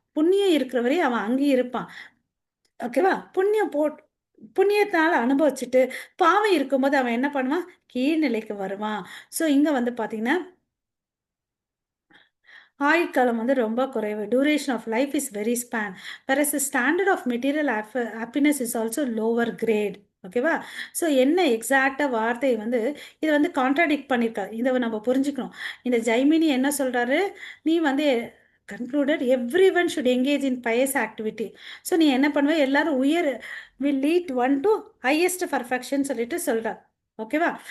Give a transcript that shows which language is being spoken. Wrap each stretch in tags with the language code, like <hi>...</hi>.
<ta>புண்ணியம் இருக்கிற வரையும் அவன் அங்கேயே இருப்பான். ஓகேவா? புண்ணியத்தினால அனுபவிச்சுட்டு பாவம் இருக்கும்போது அவன் என்ன பண்ணுவான், கீழ்நிலைக்கு வருவான். ஸோ இங்க வந்து பாத்தீங்கன்னா ஆயுட்காலம் வந்து ரொம்ப குறைவு.</ta> <en>Duration of life is very span. whereas the standard of material happiness is also lower grade.</en> <ta>ஓகேவா? ஸோ என்ன எக்ஸாக்டா வார்த்தை வந்து இது வந்து கான்ட்ராடிக்ட் பண்ணியிருக்காரு. இதை நம்ம புரிஞ்சுக்கணும். இந்த ஜைமினி என்ன சொல்றாரு, நீ வந்து</ta> <en>Concluded every one should engage in pious activity.</en> <ta>So நீ என்ன பண்ணுவ, எல்லாரும் உயர்</ta> <en>will lead one to highest perfection</en> <ta>சொல்லிட்டு சொல்றார். ஓகேவா?</ta>